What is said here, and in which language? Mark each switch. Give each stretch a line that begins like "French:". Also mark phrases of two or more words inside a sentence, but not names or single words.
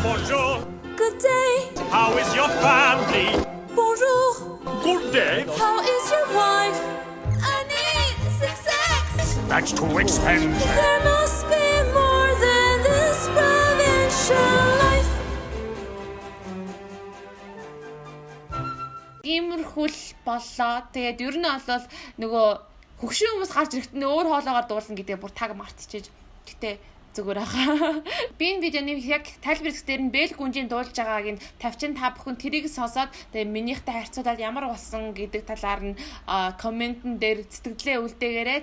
English: Bonjour! Good day. How is your family? Bonjour. Good day. How is your wife? I need 6X. That's too expensive. There must be more than this provincial life.
Mongolian: Иймэрхүүл боллоо. Тэгээд ер нь бол нөгөө хөгшин хүмүүс гарч ирэхэд нь өөр хоолоогоор дуулна гэдэг бүр таг мартчихэж. Гэтэ зүгээр байгаа. Би энэ видеоны яг тайлбар хэсгээр нь Бэл гүнжийн дуулж байгааг нь тавьчин та бүхэн тэрийг сонсоод тэгээд минийхтэй харьцуулаад ямар болсон гэдэг талаар нь комментэн дээр сэтгэлдээ үлдээгээрэй.